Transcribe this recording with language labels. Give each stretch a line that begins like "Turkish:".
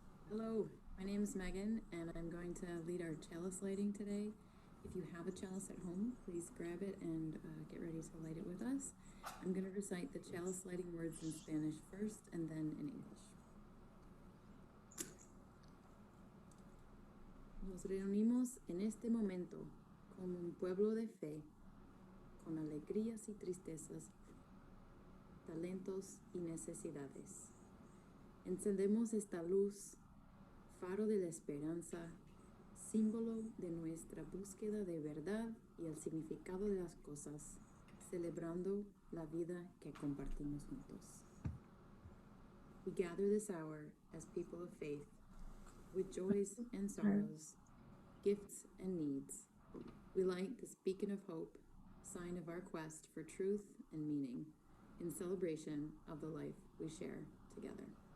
English: Hello, my name is Megan, and I'm going to lead our chalice lighting today. If you have a chalice at home, please grab it and get ready to light it with us. I'm going to recite the chalice lighting words in Spanish first and then in English.
Spanish: Nos reunimos en este momento como un pueblo de fe, con alegrías y tristezas, talentos y necesidades. Encendemos esta luz, faro de la esperanza, símbolo de nuestra búsqueda de verdad y el significado de las cosas, celebrando la vida que compartimos juntos.
English: We gather this hour as people of faith, with joys and sorrows, gifts and needs. We light this beacon of hope, sign of our quest for truth and meaning, in celebration of the life we share together.